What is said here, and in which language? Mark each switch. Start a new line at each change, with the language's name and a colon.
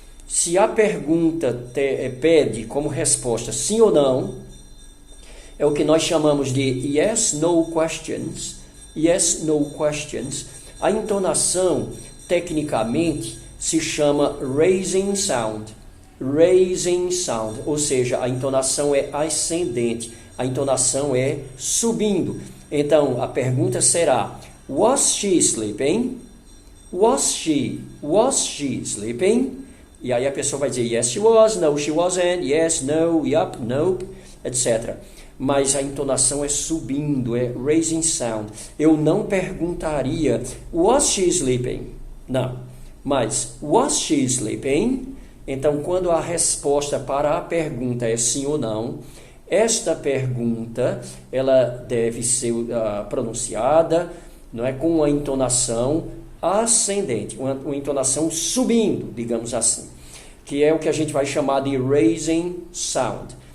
Portuguese: Se a pergunta pede como resposta sim ou não, é o que nós chamamos de yes, no questions.
English: Yes, no questions.
Portuguese: A entonação, tecnicamente, se chama raising sound. Raising sound, ou seja, a entonação é ascendente. a entonação é subindo. Então, a pergunta será:
English: was she sleeping? Was she sleeping?
Portuguese: E aí a pessoa vai dizer
English: yes, she was, no, she wasn't, yes, no, yup, nope, etc.
Portuguese: Mas a entonação é subindo, é raising sound. Eu não perguntaria
English: was she sleeping?
Portuguese: Não. Mas
English: was she sleeping?
Portuguese: Então, quando a resposta para a pergunta é sim ou não, esta pergunta ela deve ser pronunciada, não é, com uma entonação ascendente, uma entonação subindo, digamos assim, que é o que a gente vai chamar de raising sound.